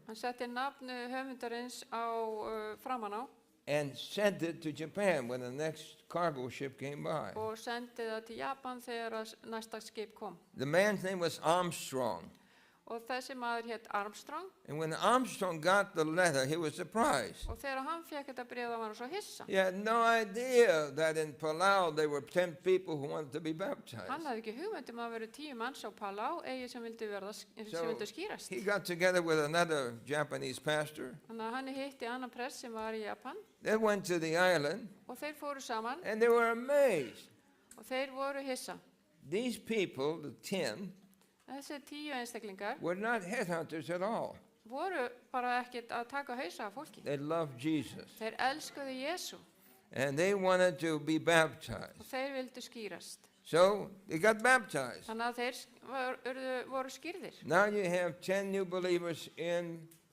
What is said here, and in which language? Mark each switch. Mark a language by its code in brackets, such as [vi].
[is] Hann setti nafnu höfundarins á framan á [en] and sent it to Japan when the next cargo ship came by. [is] og sendi það til Japan þegar að næsta skip kom. [en] The man's name was Armstrong. [is] Og þessi maður hétt Armstrong [en] And when Armstrong got the letter, he was surprised. [is] og þegar hann fekk þetta bréf þá var hann svo hissa. [en] He had no idea that in Palau there were 10 people who wanted to be baptized. [is] Hann hafði ekki hugmynd að vera 10 manns á Palau, eigi sem vildu skýrast. [en] He got together with another Japanese pastor. [is] Þannig að hann hitti annan prest sem var í Japan [en] They went to the island, [is] og þeir fóru saman [en] and they were amazed. [is] og þeir voru hissa. [en] These people, the 10, [is] Þessi 10 einstaklingar [en] were not headhunters at all. [is] voru bara ekkert að taka hausa af fólki. [en] They loved Jesus. [is] Þeir elskuðu Jésu [en] And they wanted to be baptized. [is] og þeir vildu skýrast. [en] So they got baptized. [is] Þannig að þeir voru skýrðir. [en] Now you have 10 new believers in